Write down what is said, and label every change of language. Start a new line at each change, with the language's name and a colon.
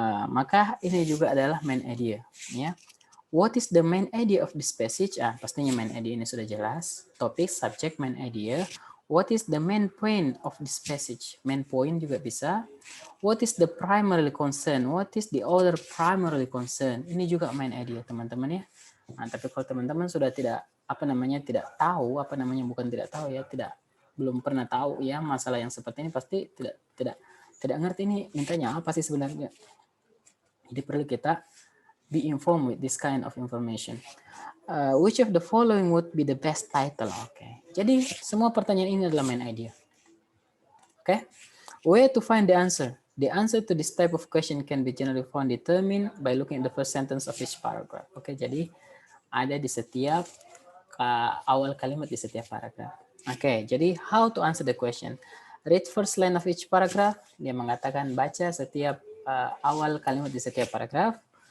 Indonesian: Maka ini juga adalah main idea, ya.
English: What is the main idea of this passage?
Indonesian: Pastinya main idea ini sudah jelas. Topik, subject, main idea.
English: What is the main point of this passage?
Indonesian: Main point juga bisa.
English: What is the primary concern? What is the other primary concern?
Indonesian: Ini juga main idea, teman-teman, ya. Tapi kalau teman-teman sudah tidak tidak tahu, bukan tidak tahu, ya, belum pernah tahu, ya, masalah yang seperti ini, pasti tidak ngerti ini mintanya apa sih sebenarnya. Jadi perlu kita
English: be informed with this kind of information. Which of the following would be the best title? Oke.
Indonesian: Jadi semua pertanyaan ini adalah main idea. Oke.
English: Where to find the answer? The answer to this type of question can be generally found determined by looking at the first sentence of each paragraph.
Indonesian: Oke, jadi ada di setiap awal kalimat di setiap paragraf. Oke, jadi
English: how to answer the question? Read first line of each paragraph.
Indonesian: Dia mengatakan baca setiap awal kalimat di setiap paragraf.